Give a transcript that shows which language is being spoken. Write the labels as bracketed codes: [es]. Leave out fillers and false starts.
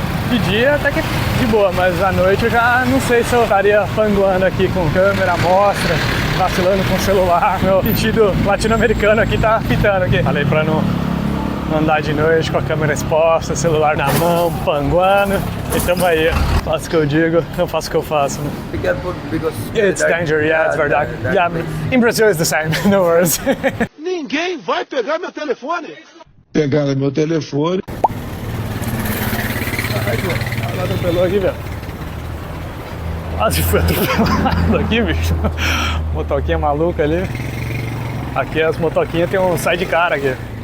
[pt] De dia até que de boa, mas à noite eu já não sei se eu estaria panguando aqui com câmera, mostra, vacilando com o celular. Meu sentido latino-americano aqui tá pitando aqui. Falei pra não andar de noite com a câmera exposta, celular na mão, panguando. E tamo aí. Faço o que eu digo, não faço o que eu faço. Né? [en] Be careful because It's danger, yeah, it's very dark. Yeah, in Brazil it's the same, no worries. [pt] Ninguém vai pegar meu telefone. Pegaram meu telefone. Ela atropelou aqui, velho. Quase foi atropelado aqui, bicho. Motoquinha maluca ali. Aqui as motoquinhas tem um sidecar aqui.